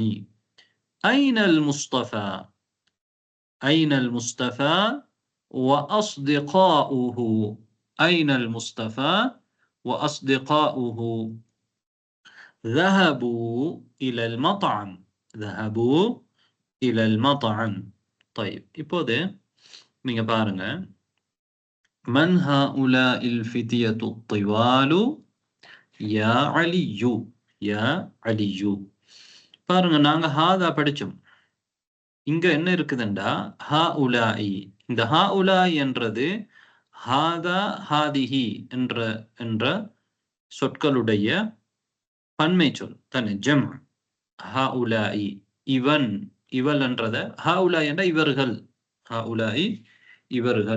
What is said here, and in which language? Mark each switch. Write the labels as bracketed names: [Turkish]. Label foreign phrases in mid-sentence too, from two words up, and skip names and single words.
[Arabic] أين المصطفى؟ أين المصطفى وأصدقاؤه؟ أين المصطفى وأصدقاؤه؟ ذهبوا إلى المطعم. ذهبوا إلى المطعم. طيب [Tamil] இப்போது நீங்க பாருங்க. [Arabic] من هؤلاء الفتية الطوال يا علي. يا علي. [Tamil] பாருங்க நாங்க ஹாதா படிச்சோம். இங்க என்ன இருக்குதுண்டா ஹா உலாயி. இந்த ஹா உலாயி என்றது [Arabic] هذا هذه [Tamil] என்ற என்ற சொற்களுடைய பன்மை சொல் தானே, ஜம். ஹா உலாயி இவன் இவள் என்றத ஹா உலாய் என்ற இவர்கள், ஹா உலாயி இவர்கள்.